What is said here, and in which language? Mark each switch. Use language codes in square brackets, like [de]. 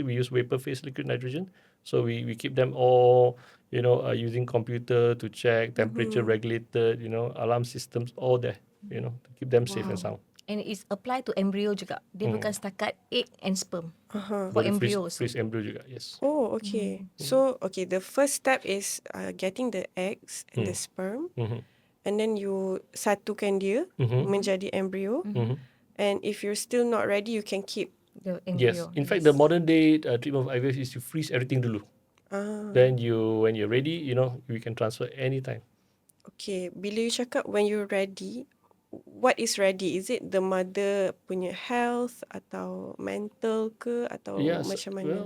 [en] We use vapor phase liquid nitrogen. So we keep them all, using computer to check temperature regulated, alarm systems, all there, to keep them safe and sound. And it's applied to embryo juga. [ms] Dia bukan setakat [en] egg and sperm. For [ms] Boleh [en] embryos. freeze embryo juga, yes. Oh, okay. So, okay, the first step is getting the eggs and the sperm. And then you [ms] satukan dia menjadi [en] embryo. And if you're still not ready, you can keep. The Yes. embryo. In fact, the modern day treatment of IVF is to freeze everything dulu. Then when you're ready, you can transfer anytime. Okay, [ms] bila you cakap [en] when you're ready, what is ready? Is it the mother [ms] punya health atau mental ke atau macam mana?